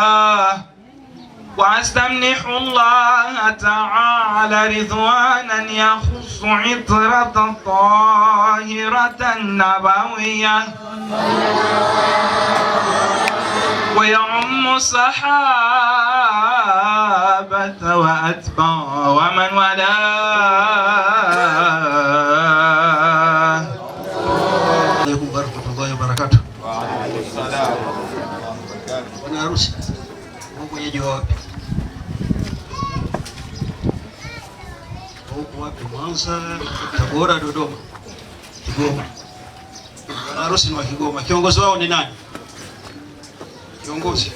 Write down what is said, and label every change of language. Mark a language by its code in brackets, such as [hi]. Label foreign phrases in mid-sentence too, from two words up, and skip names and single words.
[ar] وأستمنح الله تعالى رضوانا يخص عطرة طاهرة نبوية ويعم الصحابة وأتباع ومن والاه. عليكم ورحمة الله وبركاته. وعليكم السلام [sw] Bwana harusi, mwenyeji wapi? Huko wapi? Mwanza, Tabora, Dodoma, Kigoma. Bwana harusi ni wa Kigoma. Kiongozi wao ni nani? Kiongozi.